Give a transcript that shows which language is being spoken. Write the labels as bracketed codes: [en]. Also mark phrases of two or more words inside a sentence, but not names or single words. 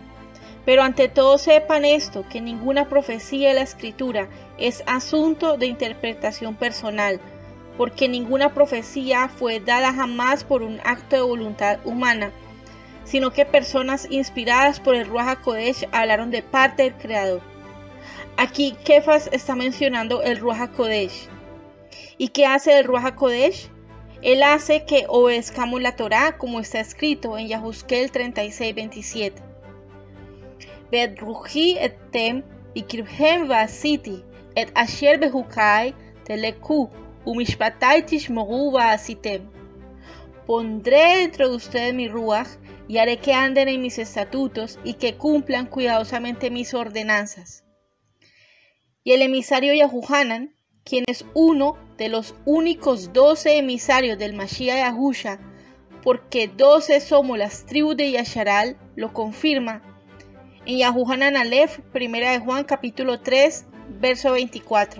[es] Pero ante todo sepan esto, que ninguna profecía de la Escritura es asunto de interpretación personal, porque ninguna profecía fue dada jamás por un acto de voluntad humana, sino que personas inspiradas por el [he] רוח הקודש [es] hablaron de parte del Creador. Aquí Kefas está mencionando el [he] רוח הקודש. [es] ¿Y qué hace el [he] רוח הקודש? [es] Él hace que obedezcamos la Torá como está escrito en Yahuzkel 36:27. [he] ורוחי אתן בקרבכם ועשיתי את אשר בחקי תלכו ומשפטי תשמרו ועשיתם. [es] Pondré dentro de ustedes mi ruaj y haré que anden en mis estatutos y que cumplan cuidadosamente mis ordenanzas. Y el emisario Yahuhanan, quien es uno de los únicos 12 emisarios del Mashiach Yahusha, porque 12 somos las tribus de Yasharal, lo confirma en Yahuhanan Aleph, 1 de Juan capítulo 3, verso 24.